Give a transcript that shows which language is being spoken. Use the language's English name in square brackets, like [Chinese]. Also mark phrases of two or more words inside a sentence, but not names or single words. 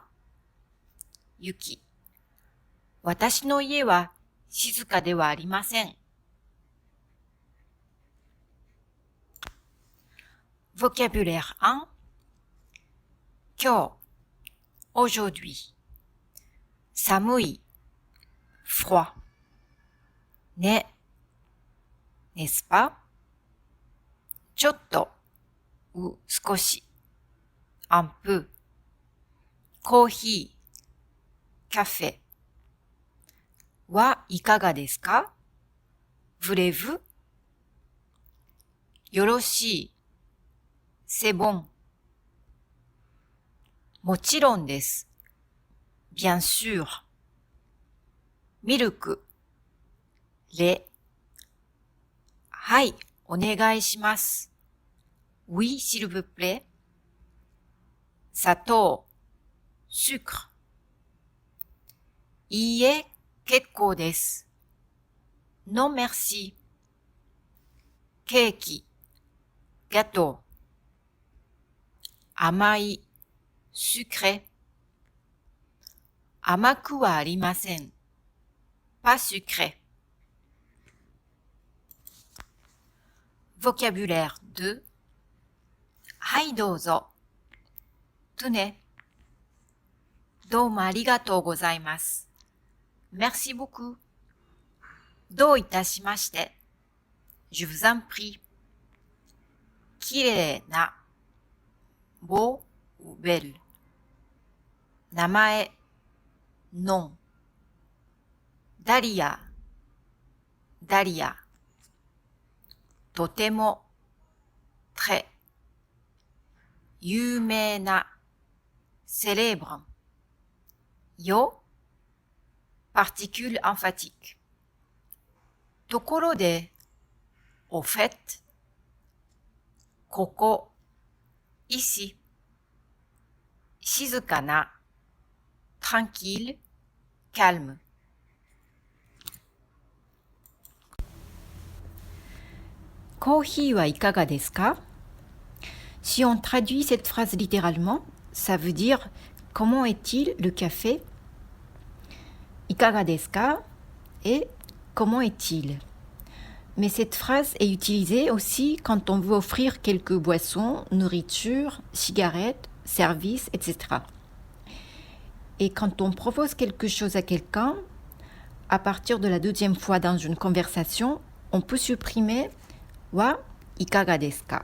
[Japanese] ユキ。私の家は静かではありません。 [French] Vocabulaire 1. [Japanese] 今日 aujourd'hui 寒い froid ね [French] n'est-ce pas [Japanese] ちょっと ou 少し [French] un peu [Japanese] コーヒー café はいかがですか [French] voulez-vous [Japanese] よろしい [French] C'est bon. [Japanese] もちろんです。 [French] Bien sûr. [Japanese] ミルク。lait. はい、お願いします。 [French] Oui, s'il vous plaît. [Japanese] 砂糖。sucre. いいえ、結構です。 [French] Non, merci. [Japanese] ケーキ。gâteau. 甘い、sucré。甘くはありません。 [French] pas sucré。Vocabulaire 2。 [Japanese] はい、どうぞ。tenez。どうもありがとうございます。 [French] Merci beaucoup。 [Japanese] どういたしまして。 [French] Je vous en prie。 [Japanese] きれいな。 [French] beau ou belle [Japanese] 名前 nom ダリアダリアとても très 有名な célèbre よ [French] particule emphatique [Japanese] ところで [French] au fait [Japanese] ここici 静かな [French] tranquille, calme. [Japanese] コーヒーはいかがですか? [French] Si on traduit cette phrase littéralement, ça veut dire comment est-il le café? [Japanese] いかがですか? [French] Et comment est-il? Mais cette phrase est utilisée aussi quand on veut offrir quelques boissons, nourriture, cigarettes, services, etc. Et quand on propose quelque chose à quelqu'un, à partir de la deuxième fois dans une conversation, on peut supprimer [Japanese] はいかがですか.